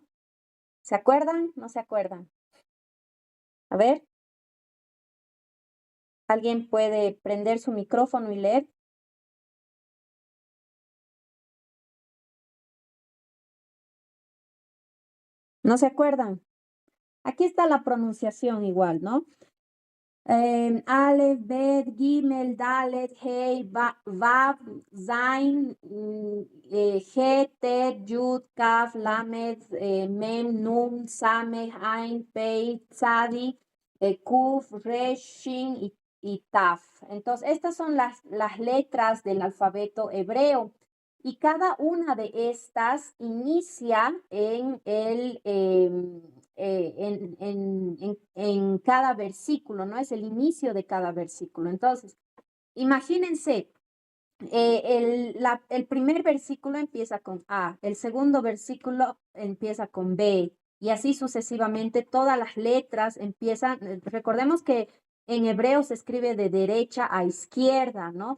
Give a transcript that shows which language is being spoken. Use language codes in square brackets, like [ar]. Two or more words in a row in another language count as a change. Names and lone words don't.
[es] ¿Se acuerdan? ¿No se acuerdan? A ver. ¿Alguien puede prender su micrófono y leer? ¿No se acuerdan? Aquí está la pronunciación igual, ¿no? [he] אלף, בית, גימל, דלת, הא, וו, זין, חית, טית, יוד, כף, למד, מם, נון, סמך, עין, פא, צדי, קוף, ריש, [es] Shin y Taf. Entonces, estas son las letras del alfabeto hebreo. Y cada una de estas inicia en cada versículo, ¿no? Es el inicio de cada versículo. Entonces, imagínense, el primer versículo empieza con A, el segundo versículo empieza con B, y así sucesivamente todas las letras empiezan, recordemos que en hebreo se escribe de derecha a izquierda, ¿no?